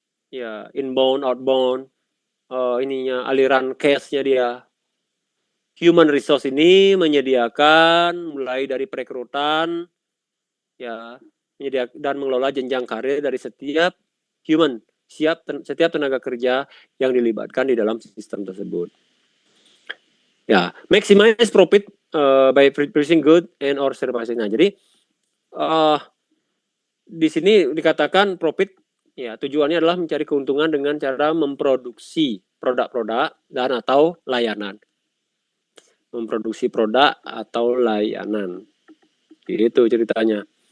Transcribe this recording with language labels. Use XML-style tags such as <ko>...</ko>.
<id>Ya, inbound, outbound, ininya aliran cash-nya dia. Human resource ini menyediakan mulai dari perekrutan ya, menyediakan dan mengelola jenjang karir dari setiap human, setiap tenaga kerja yang dilibatkan di dalam sistem tersebut.</id> <en>Ya, maximize profit by producing good and or services.</en> <id>Nah, jadi di sini dikatakan profit, ya tujuannya adalah mencari keuntungan dengan cara memproduksi produk-produk dan atau layanan. Memproduksi produk atau layanan. Gitu ceritanya.</id>